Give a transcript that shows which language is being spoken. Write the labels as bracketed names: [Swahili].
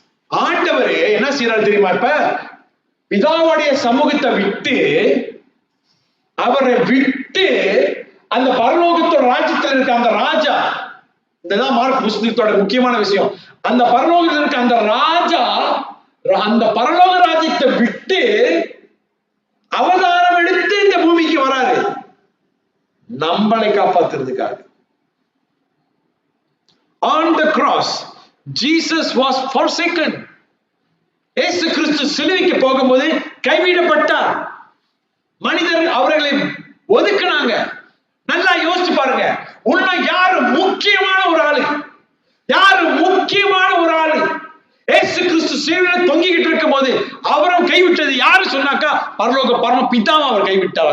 [Tamil] ஆண்டவர் என்ன செய்யறாரு தெரியுமா? இப்ப பிதாவுடைய சமூகத்தை விட்டு, அவரை விட்டு அந்த பரலோகத்தோட ராஜ்யத்தில் இருக்க அந்த ராஜா, இதுதான் மார்க் புஸ்தகத்தோட முக்கியமான விஷயம். அந்த பரலோகத்தில் இருக்க அந்த ராஜா, அந்த பரலோக ராஜ்யத்தை விட்டு அவதாரம் எடுத்து இந்த பூமிக்கு வராரு, நம்மளை காப்பாத்துறதுக்காக. [English] On the cross, Jesus was forsaken. [Tamil] இயேசு கிறிஸ்து சிலுவைக்கு போகும்போது கைவிடப்பட்டார். மனிதர் அவர்களை ஒதுக்குனாங்க. நல்லா யோசிச்சு பாருங்க. உள்ள யாரு முக்கியமான ஒரு ஆளு? யாரு முக்கியமான ஒரு ஆளு? இயேசு கிறிஸ்து சிலுவையில் தொங்கிக்கிட்டு இருக்கும் போது அவரும் கைவிட்டது யாரு சொன்னாக்கா, பரம பிதாவை அவர் கைவிட்டார்.